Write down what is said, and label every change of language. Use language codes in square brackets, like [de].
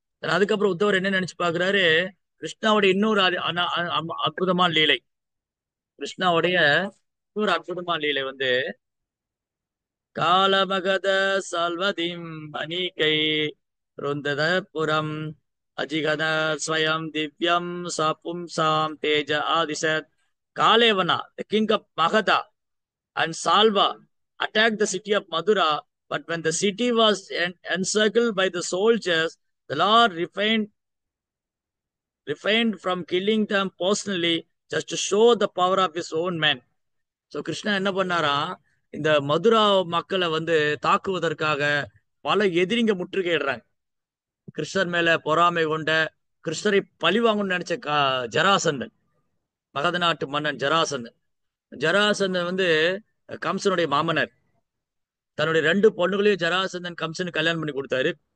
[ta] அதுக்கப்புறம் உத்தவர் என்ன நினைச்சு பாக்குறாரு, கிருஷ்ணாவுடைய இன்னொரு அற்புதமான லீலை, கிருஷ்ணாவுடைய இன்னொரு அற்புதமான லீலை வந்து [sa] காலமகத சால்வதிம் அநீகை ருந்தத புரம் அஜிகத ஸ்வயம் திவ்யம் சபும்சாம் தேஜ ஆதிசத். [en] காலேவனா, the king of Magadha, and Salva attacked the city of Madura, but when the city was encircled by the soldiers, the Lord refrained from killing them personally just to show the power of his own men. [ta] So Krishna என்ன பண்ணாரா, இந்த மதுரா மக்களை வந்து தாக்குவதற்காக பல எதிரிங்க முற்றுகையிடுறாங்க. கிருஷ்ணர் மேல பொறாமை கொண்ட, கிருஷ்ணரை பழி வாங்கணும்னு நினைச்ச ஜராசந்தன், மகத நாட்டு மன்னன் ஜராசந்தன். ஜராசந்தன் வந்து கம்சனுடைய மாமனர். தன்னுடைய 2 பொண்ணுகளையும் ஜராசந்தன் கம்சனுக்கு கல்யாணம் பண்ணி கொடுத்தாரு.